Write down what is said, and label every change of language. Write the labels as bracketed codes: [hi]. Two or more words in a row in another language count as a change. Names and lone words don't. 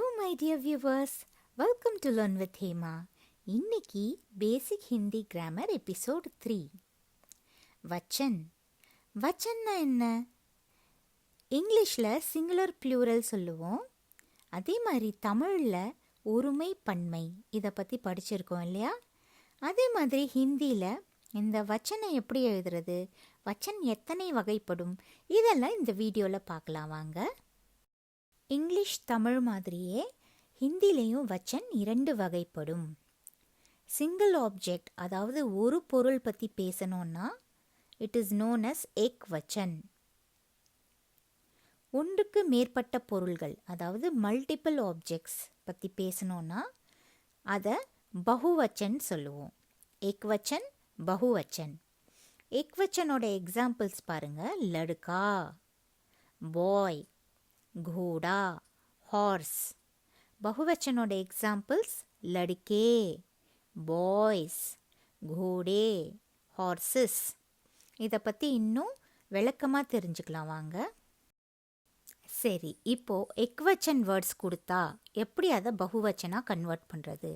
[en] my dear viewers, welcome to Learn with Hema. [ta] இன்னைக்கு [en] basic Hindi grammar episode [ta] 3. வச்சன். வச்சன்னா என்ன? இங்கிலீஷில் [en] singular plural [ta] சொல்லுவோம். அதே மாதிரி தமிழில் ஒருமை பன்மை இதை பற்றி படிச்சிருக்கோம் இல்லையா? அதே மாதிரி ஹிந்தியில் இந்த வச்சனை எப்படி எழுதுறது, வச்சன் எத்தனை வகைப்படும், இதெல்லாம் இந்த வீடியோவில் பார்க்கலாம் வாங்க. இங்கிலீஷ் தமிழ் மாதிரியே ஹிந்திலையும் வச்சன் 2 வகைப்படும். [en] single object, [ta] அதாவது ஒரு பொருள் பற்றி பேசணும்னா [en] it is known as [ta] ஏக்வச்சன். ஒன்றுக்கு மேற்பட்ட பொருள்கள், அதாவது [en] multiple objects [ta] பற்றி பேசணும்னா அதை பகுவச்சன் சொல்லுவோம். ஏக்வச்சன், பகுவச்சன். ஏக்வச்சனோட எக்ஸாம்பிள்ஸ் பாருங்கள். [hi] லடுக்கா, பாய், घोड़ा, हॉर्स. बहुवचनोட எக்ஸாம்பிள்ஸ் लड़के, பாய்ஸ், घोड़े, ஹார்சஸ். [ta] இதை பற்றி இன்னும் விளக்கமாக தெரிஞ்சுக்கலாம் வாங்க. சரி, இப்போது எக்வச்சன் வேர்ட்ஸ் கொடுத்தா எப்படி அதை பகுவச்சனாக கன்வெர்ட் பண்ணுறது?